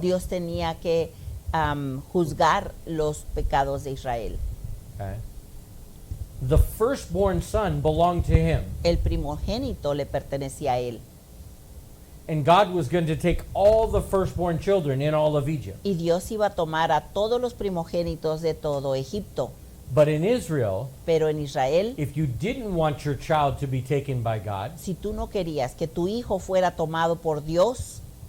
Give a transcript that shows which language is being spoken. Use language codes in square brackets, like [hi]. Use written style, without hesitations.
[es] Dios tenía que juzgar los pecados de Israel. [en] Okay? The firstborn son belonged to him. [es] El primogénito le pertenecía a él. [en] And God was going to take all the firstborn children in all of Egypt. [es] Y Dios iba a tomar a todos los primogénitos de todo Egipto. [en] But in Israel, [es] Pero en Israel, [en] if you didn't want your child to be taken by God, [es] si tú no querías que tu hijo fuera tomado por Dios,